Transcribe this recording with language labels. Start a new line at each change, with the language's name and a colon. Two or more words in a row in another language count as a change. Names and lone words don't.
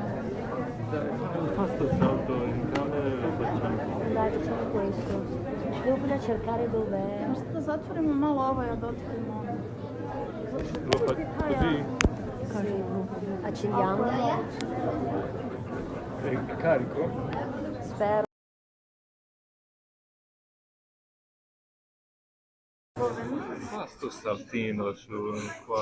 Italian: Questo salto in camera lo facciamo. Dai, facciamo questo. Devo prima cercare dov'è.
Serbian: Možete da zatvorimo malo ovo, ja da otvorimo ono.
Italian: Lo faccio così? Sì. Accendiamo. È carico? Spero. Fa sto saltino su qua.